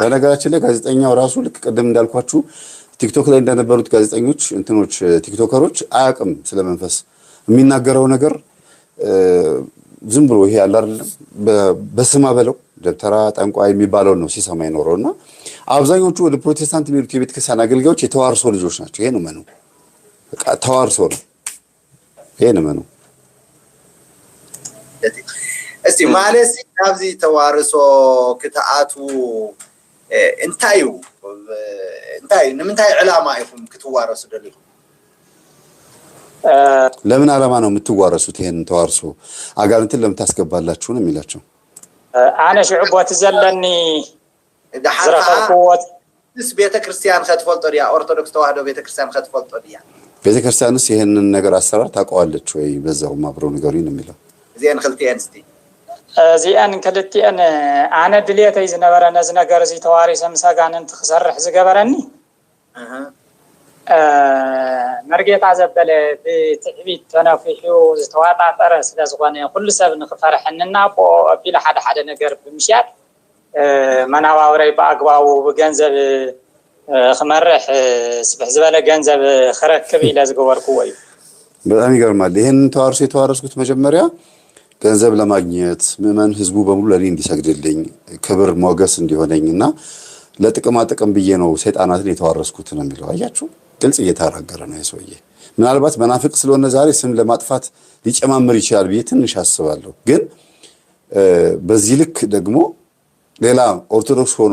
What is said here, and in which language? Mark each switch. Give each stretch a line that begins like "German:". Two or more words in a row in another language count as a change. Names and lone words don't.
Amharic: በነገራችን ላይ ጋዜጠኛው ራሱ ልክ ቀደም እንዳልኳችሁ ቲክቶክ ላይ እንደነበሩት ጋዜጠኞች እንትኖች ቲክቶከሮች አያቅም ስለመንፈስ የሚናገረው ነገር ዝም ብሎ ይሄ ያለ አይደለም በስማ በለው ደብተራ ጠንቋይ የሚባለውን ነው ሲሰማ ይኖረውና አብዛኞቹ ወደ ፕሮቴስታንት የሚሉት የቤተክርስቲያን አገልጋዮች የተዋርሶ ልጆች ናቸው። ይሄ ነው መኑ በቃ ተዋርሶ ነው። ይሄ ነው መኑ
Tigrinya: እስቲ ማለት ናብዚ ተዋርሶ ክትአቱ እንታይ ንምንታይ ዕላማ ይኹም ክትዋረሱ ደሊኹም?
Amharic: ለምን ዓላማ ነው የምትዋረሱት? ይሄን ተዋርሶ አጋንንትን ለምን ታስገባላችሁ ነው የሚላቸው።
Tigrinya: አነ ሽዕቦት ዘለኒ ዝረኸብኩት ቤተክርስቲያን ከተፈልጦ ዲያ ኦርቶዶክስ ተዋህዶ ቤተክርስቲያን ከተፈልጦ ዲያ
Amharic: ቤተክርስቲያንስ ይሄንን ነገር አሰራር ታውቀዋለች ወይ? በዛውም አብረው ንገሩኝ ነው የሚለው።
Tigrinya: እዚያን ክልቲያን እስቲ እዚያን ክልቲያን አነ ድልየተይ ዝነበረ ነዚ ነገር እዚ ተዋሪሰ ምሳጋንንት ክሰርሕ ዝገበረኒ መርጌታ ዘበለ ብትዕቢት ተነፊሑ ዝተዋጣጠረ ስለ ዝኾነ ኩሉ ሰብ ንኽፈርሐንና ቦ ኣቢለ ሓደ ነገር ብምሽያጥ መናባብረይ ብኣግባቡ ብገንዘብ ክመርሕ ስፍሕ ዝበለ ገንዘብ ክረክብ ኢለ ዝገበርክዎ እዩ።
Amharic: በጣም ይገርማል። ይሄን ተዋርሶ የተዋረስኩት መጀመሪያ ገንዘብ ለማግኘት ምዕመን ህዝቡ በሙሉ ለኔ እንዲሰግድልኝ ክብር ሞገስ እንዲሆነኝና ለጥቅማ ጥቅም ብዬ ነው ሰይጣናትን የተዋረስኩት ነው የሚለው። አያችሁ ግልጽ እየተናገረ ነው የሰውዬ። ምናልባት መናፍቅ ስለሆነ ዛሬ ስም ለማጥፋት ሊጨማምር ይችላል ብዬ ትንሽ አስባለሁ። ግን በዚህ ልክ ደግሞ ሌላ ኦርቶዶክስ